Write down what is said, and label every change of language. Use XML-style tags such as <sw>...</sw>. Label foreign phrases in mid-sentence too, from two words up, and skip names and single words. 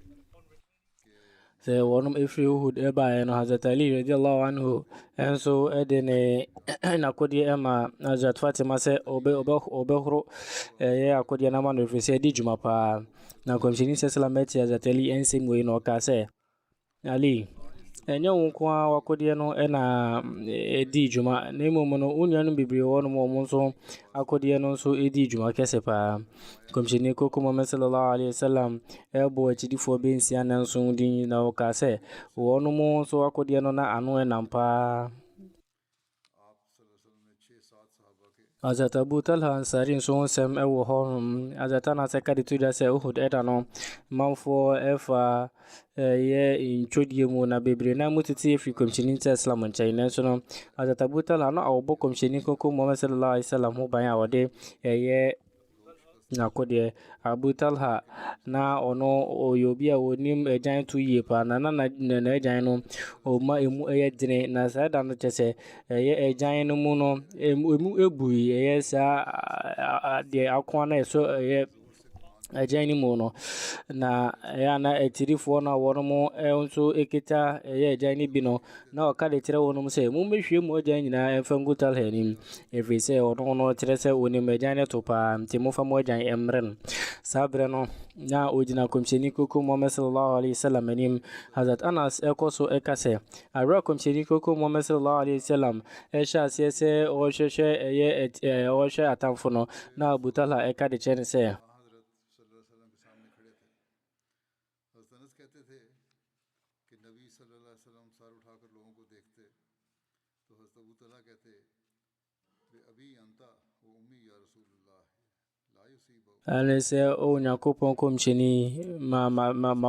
<ak>Sɛ wɔnom ɛfiri Uhud ɛbaeɛ no Hazrat Ali</ak> <ar>رضي الله عنه</ar> <ak>ɛnso ɛde ne nakodeɛ ɛma Hazrat Fatima sɛ ɔbɛhoro ɛyɛ akodeɛ no ama no ɛfiri sɛ ɛdi dwuma paa. Na kɔmhyɛni sɛ salam ɛte Hazrat Ali ɛnsɛm wei na ɔka sɛ Ali ɛnyɛ wo nko a wakɔdeɛ no ɛna ɛdi dwuma na mmom no wo nuanom bebree wɔ no ma ɔmo nso akɔdeɛ no nso ɛdi dwuma kɛse paa. Kɔmhyɛni koko Muhammad</ak> <ar>صلى الله عليه وسلم</ar> <ak>ɛbɔ akyidifoɔ bɛnsia nanso din na ɔka sɛ wɔnom nso akɔdeɛ no na ano ɛnam paa. Hazrat Abu Talha Ansari nso ho nsɛm ɛwɔ hɔ. Hazrat Anas ɛka de to dwa sɛ Uhud ɛda no manfoɔ ɛfa yɛ ntwodie mu na bebree na mutete ɛfiri kɔmhyɛni nti Islam nkyɛn nanso no Hazrat Abu Talha no awɔbɔ kɔmhyɛni koko Muhammad</ak> <ar>صلى الله عليه وسلم</ar> <ak>ho ban a wɔde ɛyɛ nakodeɛ. Abu Talha na ɔno ɔyɛ obi a wɔnim agyan to yie paa na agyan no ɔma emu ɛyɛ dene na saa da no kyɛ sɛ ɛyɛ agyan no mu no emu ebui ɛyɛ saa deɛ akoa na ɛso ɛyɛ agyan no mu no na ɛyɛ na atirifoɔ no a wɔn mo nso ekita ɛyɛ agyan no bi no na ɔka de kyerɛ wɔn sɛ mommɛhwie mu agyan nyinaa ɛmfa ngu Talha anim ɛfiri sɛ ɔno no kyerɛ sɛ onim agyan no to paa nti momfa mo agyan ɛmmerɛ no. Saa berɛ no na ɔgyina kɔmhyɛni koko Muhammad</ak> <ar>صلى الله عليه وسلم</ar> <ak>anim. Hazrat Anas ɛkɔ so ɛka sɛ awura kɔmhyɛni koko Muhammad</ak> <ar>صلى الله عليه وسلم</ar> <ak>ɛhyɛ aseɛ sɛ ɔhwehwɛ atamfo no na Abu Talha ɛka de kyerɛ no sɛ ɛne sɛ Onyankopɔn kɔmhyɛni ma</ak>